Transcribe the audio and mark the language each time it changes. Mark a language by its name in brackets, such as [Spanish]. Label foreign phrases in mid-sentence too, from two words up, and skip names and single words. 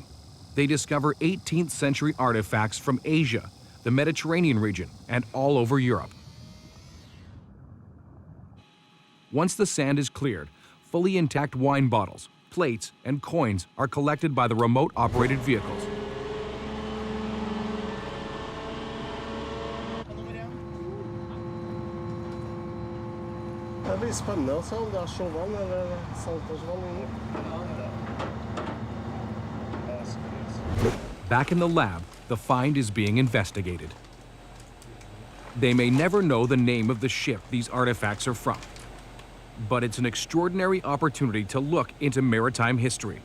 [English] They discover 18th century artifacts from Asia, the Mediterranean region, and all over Europe. Once the sand is cleared, fully intact wine bottles, plates, and coins are collected by the remote-operated vehicles. [Norwegian] Det blir spennende å se om det er sjåvann eller saltvann. [English] Back in the lab, the find is being investigated. They may never know the name of the ship these artifacts are from, but it's an extraordinary opportunity to look into maritime history.